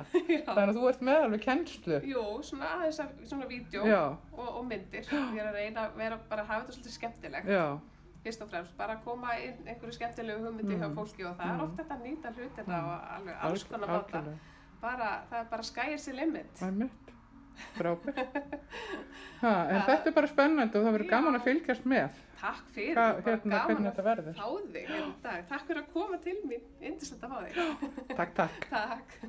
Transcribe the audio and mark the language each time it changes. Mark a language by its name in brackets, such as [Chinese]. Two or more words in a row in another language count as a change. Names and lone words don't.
[Icelandic] Þannig að þú ert með alveg kennslu. Jú, svona aðeins svona vídeo og myndir. Ég er að reyna að hafa þetta svolítið skemmtilegt. Fyrst og fremst, bara koma inn einhverju skemmtilegu hugmyndi hjá fólki og það er oft þetta að nýta hlutina og alveg alls konar máta. Það er bara [English] sky is the limit. [Icelandic] Það er mitt. Frábært. En þetta er bara spennandi og það verður gaman að fylgjast með. Takk fyrir, bara gaman að fá þig hérna í dag. Takk fyrir að koma til mín, yndislegt að fá þig. Takk. Takk.